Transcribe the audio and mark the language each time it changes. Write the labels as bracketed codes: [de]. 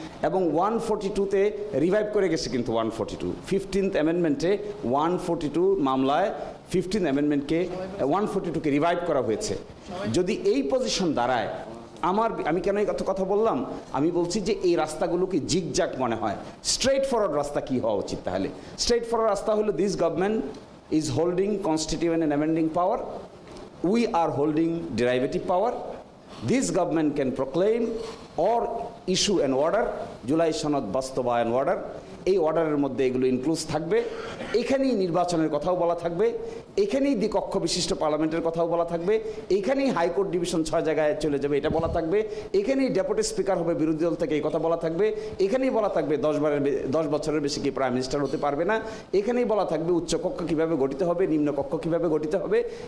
[bn] এবং 142-তে রিভাইভ করে গেছে কিন্তু 142 15th অ্যামেন্ডমেন্টে 142 মামলায় 15th অ্যামেন্ডমেন্টকে 142-কে রিভাইভ করা হয়েছে। যদি এই পজিশন দাঁড়ায়, আমি কেন এই কথা বললাম? আমি বলছি যে এই রাস্তাগুলোকে জিগজাগ মনে হয়। স্ট্রেট ফরওয়ার্ড রাস্তা কি হওয়া উচিত? তাহলে [en] straight forward [bn] রাস্তা হলো [en] This government is holding constituent and amending power. We are holding derivative power. This government can proclaim or issue an order, July Sanad Bastobayan order. [bn] এই অর্ডারের মধ্যে এগুলো ইনক্লুজ থাকবে। এখানেই নির্বাচনের কথাও বলা থাকবে, এখানেই দ্বিকক্ষ বিশিষ্ট পার্লামেন্টের কথাও বলা থাকবে, এখানেই হাইকোর্ট ডিভিশন 6 জায়গায় চলে যাবে এটা বলা থাকবে, এখানেই ডেপুটি স্পিকার হবে বিরোধী দল থেকে এই কথা বলা থাকবে, এখানেই বলা থাকবে 10 বছরের বেশি কি প্রাইম মিনিস্টার হতে পারবে না, এখানেই বলা থাকবে উচ্চকক্ষ কীভাবে গঠিত হবে, নিম্নকক্ষ কীভাবে গঠিত হবে।